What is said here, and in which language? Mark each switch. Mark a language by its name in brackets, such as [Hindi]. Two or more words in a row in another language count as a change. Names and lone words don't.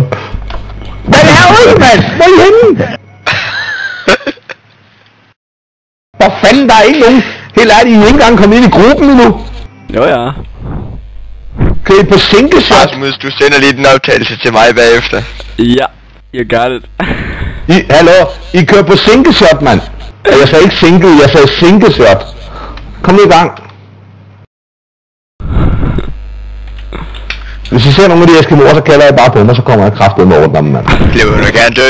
[Danish] Hvad laver du, mand? Hvor er I henne? Hvor fanden, der er ikke nogen. Helt ærligt, I er ikke engang kommet ind i gruppen endnu. Jo, ja. Kan I på sinkeshot? Rasmus, du sender lige den optagelse til mig bagefter. Ja, [English] you got it. [Danish] Hallo, I kører på sinkeshot, mand. Jeg sagde ikke single, jeg sagde sinkeshot. Kom nu i gang. Hvis I ser nogle af de eskimoer, så kalder jeg bare på mig, så kommer jeg kraftigt med rundt om, mand. Det vil du gerne dø.